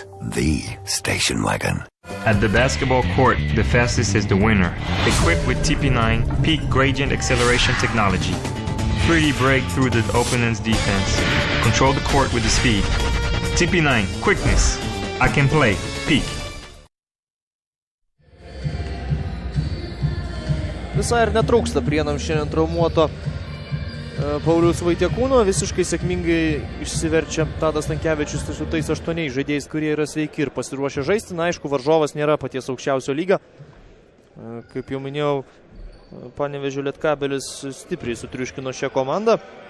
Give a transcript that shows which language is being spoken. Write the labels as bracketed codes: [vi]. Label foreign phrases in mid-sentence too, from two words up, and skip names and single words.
[en] The station wagon. At the basketball court, the fastest is the winner. Equipped with TP9 Peak Gradient Acceleration Technology. 3D break through the opponent's defense. Control the court with the speed. TP9 Quickness. I can play. Peak. [lt] Visai ir netrūksta Prienam šiandien traumuoto Pauliaus Vaitiekūno. Visiškai sėkmingai išsiverčia Tadas Stankevičius su tais 8 žaidėjais, kurie yra sveiki ir pasiruošę žaisti. Na, aišku, varžovas nėra paties aukščiausio lygio. Kaip jau minėjau, Panevėžio Lietkabelis stipriai sutriuškino šią komandą.